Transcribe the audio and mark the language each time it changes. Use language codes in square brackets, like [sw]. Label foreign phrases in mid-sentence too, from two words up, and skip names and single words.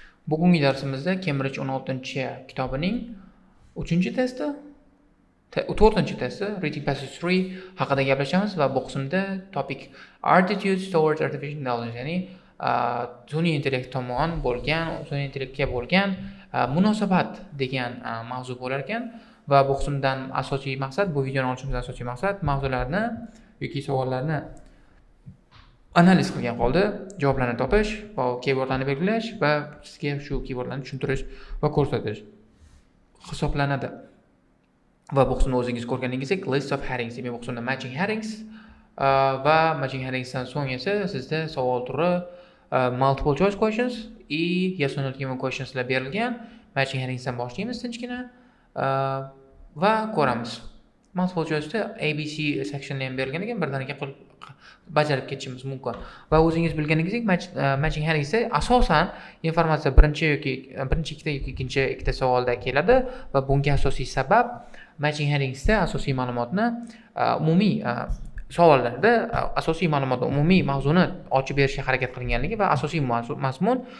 [uz] Bugungi darsimizda Cambridge 16-kitobining 3-testi, 4-testi Reading Passage 3 haqida gaplashamiz va bu qismda topic Attitudes towards Artificial Intelligence, ya'ni sun'iy intellekt tomon bo'lgan, sun'iy intellektga bo'lgan munosabat degan mavzu bo'lar ekan va bu qismdan asosiy maqsad, bu videoni olishimizdan asosiy maqsad mavzularni yoki savollarni analiz qilgan holda javoblarni topish va keywordlarni belgilash va sizga shu keywordlarni tushuntirish va ko'rsatish hisoblanadi. Va bu qismni o'zingiz ko'rganingizdek [en] list of headings, [uz] demak bu qismda [en] matching headings [uz] va [en] matching heddingsdan [uz] so'ng esa sizda savol turi [en] multiple choice questions yes or no given questionslar [uz] berilgan. [en] Matching heddingsdan [uz] boshlaymiz tinchgina va ko'ramiz. [en] Multiple choice'da [uz] ABC sectionlar ham berilgan ekan, birdaniga bajarib ketishimiz mumkin. Va o'zingiz bilganingizdek [en] matching heddingsda [uz] asosan informatsiya birinchi ikkita yoki ikkinchi ikkita savolda keladi va bunga asosiy sabab [en] matching heddingsda [uz] asosiy ma'lumotni umumiy savollarda asosiy ma'lumotni umumiy mavzuni ochib berishga harakat qilinganligi va asosiy mazmun